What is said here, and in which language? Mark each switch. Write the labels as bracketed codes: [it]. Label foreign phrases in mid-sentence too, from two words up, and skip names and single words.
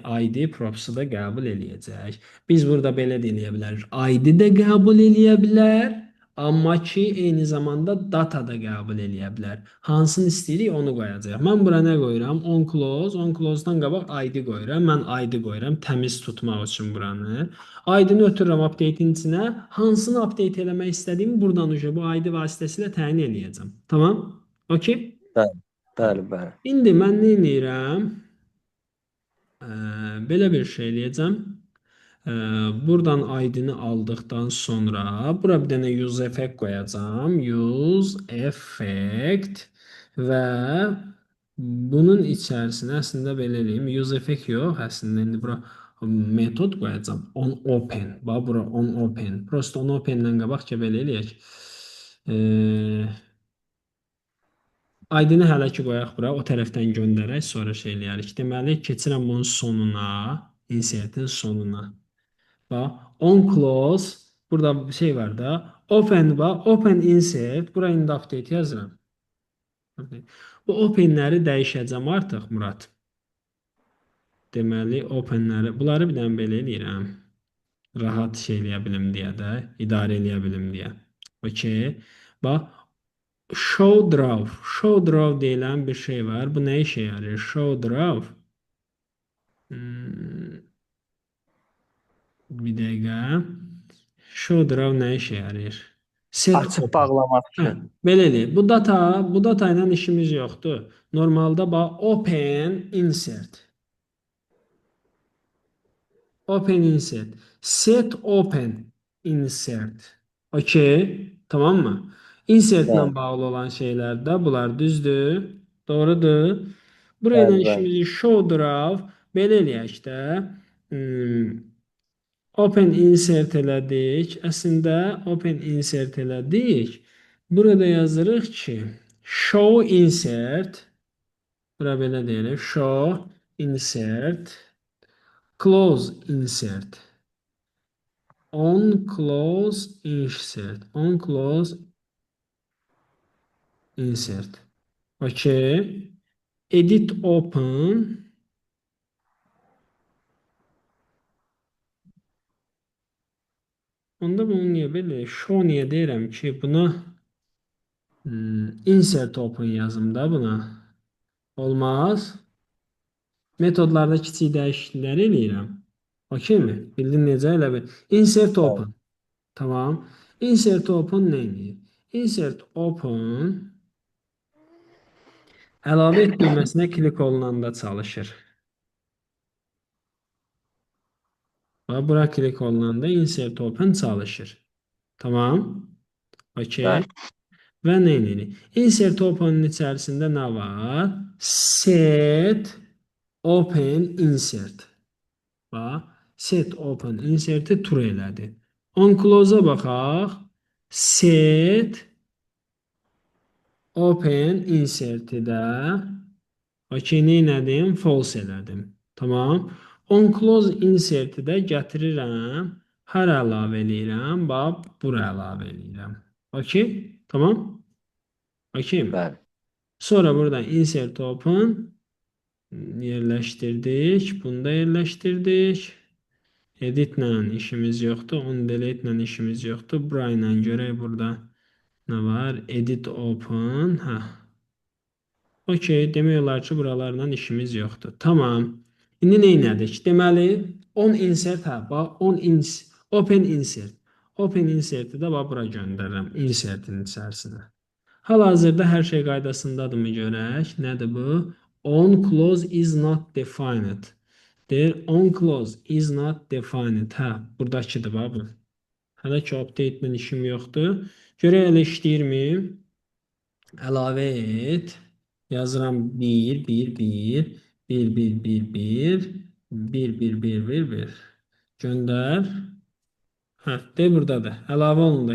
[az] ID propsu da qəbul eləyəcək. Biz burada belə də eləyə bilərik. ID də qəbul eləyə bilər, amma ki, eyni zamanda data da qəbul eləyə bilər. Hansını istəyirik, onu qoyacaq. Mən bura nə qoyuram? [en] On close- [az] dan qabaq ID qoyuram. Mən ID qoyuram təmiz tutmaq üçün buranı. ID-ni ötürürəm update-in içinə. Hansını update eləmək istədiyimi buradan bu ID vasitəsilə təyin eləyəcəm. Tamam? Okey? Bəli. Bəli, bəli. İndi mən nə edirəm? Belə bir şey eləyəcəm. Buradan ID-ni aldıqdan sonra bura bir dənə [en] use effect [az] qoyacağam. [en] Use effect [az] və bunun içərisinə əslində belə eləyim. [en] Use effect [az] yox, əslində indi bura metod qoyacağam. [en] On open. [az] Bax bura [en] on open. [az] Prosta [en] on open- [az] dən qabaq ki belə eləyək. ID-ni hələ ki qoyaq bura, o tərəfdən göndərək, sonra şey eləyərik. Deməli, keçirəm bunun sonuna, insertin sonuna. Bax, [en] on close, [az] burada bir şey var da, open var, [en] open insert, [az] bura indi update yazıram. Bu openləri dəyişəcəm artıq, Murad. Deməli, openləri, bunları bir dənə belə eləyirəm. Rahat şey eləyə bilim deyə də, idarə eləyə bilim deyə. Okey. Bax, [en] show draw. Show draw [az] deyilən bir şey var. Bu nə işə yarayır? Show draw. Bir dəqiqə. [en] Show draw [az] nə işə yarayır? Set Açıq open. bağlamaq Hə, üçün. belə eləyir. Bu data ilə işimiz yoxdur. Normalda bax [en] open insert. Open insert. Set open insert. [az] Okey. Tamam mı? Insert Bəli, ilə bağlı olan şeylər də bunlar düzdür. Doğrudur. Buraya bəli, bəli. işimizi [en] show draw [az] belə eləyək də. [en] Open insert [az] elədik. Əslində [en] open insert [az] elədik. Burada yazırıq ki [en] show insert. [az] Bura belə deyilir. [en] Show insert. Close insert. On close insert. On close insert. Okay. Edit open. [az] Onda bunu niyə belə? Show niyə deyirəm ki, buna [en] insert open [az] yazım da buna. Olmaz. Metodlarda kiçik dəyişikliklər eləyirəm. Okey mi? Bildin necə? Elə bil. Insert Bəli. open. Tamam. [en] Insert open [az] nə edir? [en] Insert open [az] əlavə et düyməsinə klik olunanda çalışır. Bax, bura klik olunanda [en] insert open [az] çalışır. Tamam. Okey. Bəli. Və nə edir? [en] Insert open'ın [az] içərisində nə var? [en] Set open insert. [az] Bax, [en] set open insert'i [az] true elədi. [en] On close- [az] a baxaq. [en] Set open insert'i [az] də okey, nə elədim? False elədim. Tamam. [en] On close inserti [az] də gətirirəm. Hara əlavə eləyirəm? Bax, bura əlavə eləyirəm. Okey? Tamam? Okeymi? Bəli. Sonra buradan [en] insert open [az] yerləşdirdik. Bunu da yerləşdirdik. Editlə işimiz yoxdur. [en] On delete [az] ilə işimiz yoxdur. Bura ilə görək burada nə var? [en] Edit open. [az] Hə. Okey, demək olar ki, buralarla işimiz yoxdur. Tamam. İndi nə etdik? Deməli, [en] on insert [az] hə, bax, [en] open insert. Open inserti [az] də bax bura göndərirəm insertin içərisinə. Hal-hazırda hər şey qaydasındadırmı görək? Nədir bu? [en] On clause is not defined. Deyir, on clause is not defined. [az] Hə, buradakıdır bax bu. Hələ ki update ilə işim yoxdur. Görək elə işləyirmi? Əlavə et. Yazıram 1, 1, 1, 1, 1, 1, 1, 1, 1, 1, 1, 1. Göndər. Hə, de buradadır. Əlavə olundu.